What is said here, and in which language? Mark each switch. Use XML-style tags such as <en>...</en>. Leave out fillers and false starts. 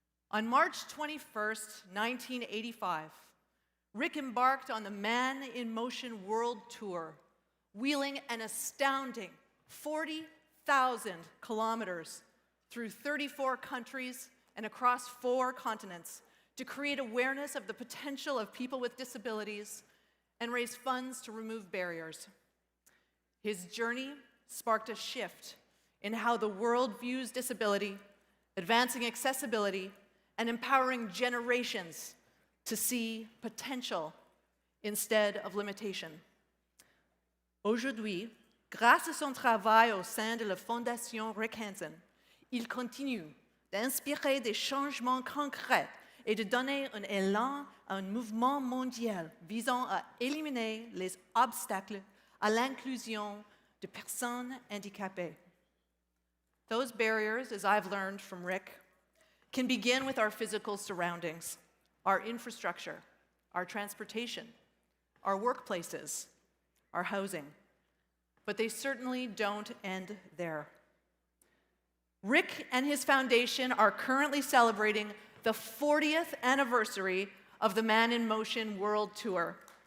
<en>On March 21st, 1985, Rick embarked on the Man in Motion World Tour, wheeling an astounding 40,000 kilometers through 34 countries and across 4 continents to create awareness of the potential of people with disabilities and raise funds to remove barriers. His journey sparked a shift in how the world views disability, advancing accessibility, and empowering generations to see potential instead of limitation.</en> <fr>Aujourd'hui, grâce à son travail au sein de la Fondation Rick Hansen, il continue d'inspirer des changements concrets et de donner un élan à un mouvement mondial visant à éliminer les obstacles à l'inclusion de personnes handicapées.</fr> <en>Those barriers, as I've learned from Rick, can begin with our physical surroundings, our infrastructure, our transportation, our workplaces, our housing. But they certainly don't end there. Rick and his foundation are currently celebrating the 40th anniversary of the Man in Motion World Tour.</en>